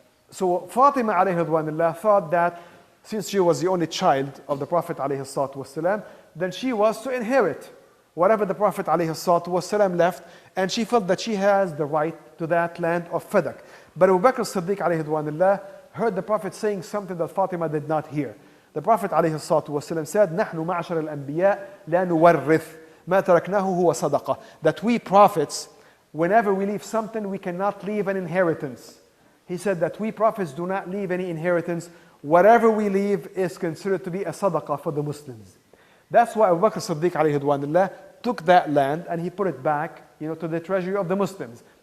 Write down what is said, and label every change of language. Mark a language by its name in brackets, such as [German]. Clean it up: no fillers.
[English] So Fatima alayhi thought that since she was the only child of the Prophet ﷺ, then she was to inherit whatever the Prophet ﷺ left, and she felt that she has the right to that land of Fadak. But Abu Bakr as-Siddiq alayhi heard the Prophet saying something that Fatima did not hear. The Prophet ﷺ said, [Arabic] نحن معشر الأنبياء لا نورث ما تركناه هو صدقة. [English] That we prophets, whenever we leave something, we cannot leave an inheritance. He said that we prophets do not leave any inheritance. Whatever we leave is considered to be a sadaqah for the Muslims. That's why Abu Bakr as-Siddiq alayhi took that land and he put it back, to the treasury of the Muslims.